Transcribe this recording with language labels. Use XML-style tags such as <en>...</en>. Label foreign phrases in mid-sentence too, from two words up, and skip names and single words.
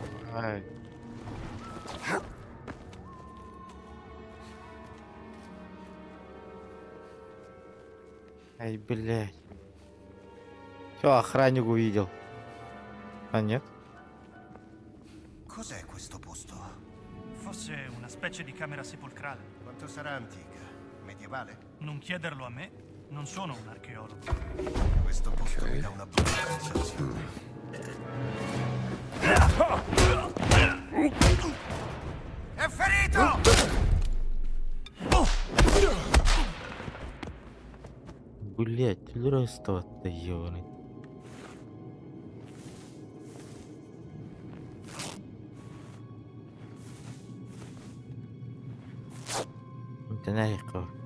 <ru>Ай. Ай, блядь. Все, охранник увидел. А нет?</ru> <it>Cos'è questo posto? Forse una specie di camera sepolcrale. Quanto sarà antica? Medievale? Non chiederlo a me, non sono un archeologo. Questo posto mi dà una brutta sensazione. È ferito!</it> <ru>Блять, просто ёбаный. Это наверху.</ru>